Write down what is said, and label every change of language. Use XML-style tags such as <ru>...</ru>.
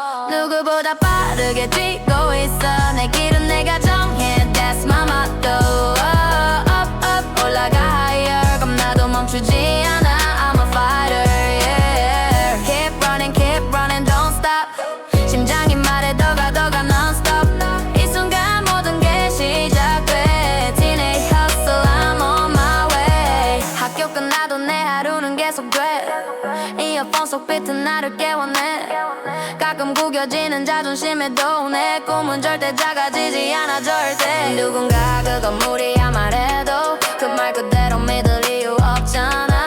<ko>누구보다 빠르게 뛰고 있어. 내 길은 내가 정해.</ko> <en>That's my motto. Up up</en> <ko>올라가</ko> <en>higher.</en> <ko>겁나도 멈추지 않아.</ko> <en>I'm a fighter, yeah. Keep running, don't stop.</en> <ko>심장이 말해 더 가 non-stop. 이 순간 모든 게 시작돼.</ko> <en>Teenage hustle, I'm on my way.</en> <ko>학교 끝나도 내 하루는 계속돼. 이어폰 속 비트 나를 깨워내. 가끔 구겨지는 자존심에도 내 꿈은 절대 작아지지 않아 절대. 누군가 그건 무리야 말해도 그 말 그대로 믿을 이유 없잖아.</ko>